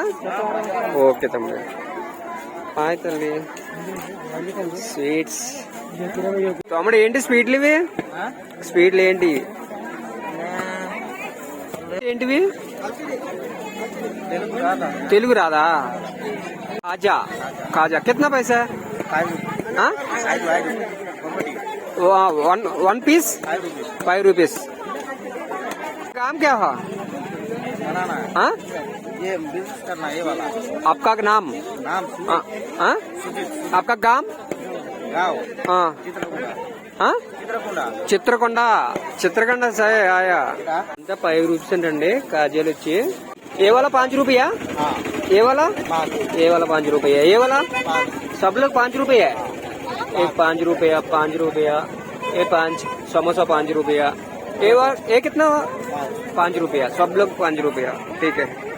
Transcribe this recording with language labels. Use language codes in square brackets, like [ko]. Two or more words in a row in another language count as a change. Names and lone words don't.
[te] ఓకే తమ్ముడు. హాయ్ తల్లి. స్వీట్స్ తమ్ముడు. ఏంటి స్వీట్లు ఇవి? స్వీట్లు ఏంటి? ఏంటివి? తెలుగు రాదా? కాజా. [hi] కాజా కిतना पैसा? [en] one piece 5 rupees. [hi] काम क्या है? हाँ? ये बिजनेस करना ये वाला. आपका नाम? हाँ? आपका गांव? गाँव हाँ. चित्रकूटा. हाँ? चित्रकूटा. [te] చిత్రకొండ. చిత్రకొండ సరే ఆయా. అంతా 5 రూపీస్ అంటండి కాజాలు వచ్చి. [hi] ఏ वाला 5 रुपया? हाँ. ये वाला? ये वाला 5 रुपया. ये वाला? सब लोग 5 रुपया. एक 5 रुपया, 5 रुपया, ये 5 समोसा 5 रुपया. ये कितना? 5 रुपया. सब लोग 5 रुपया. ठीक है.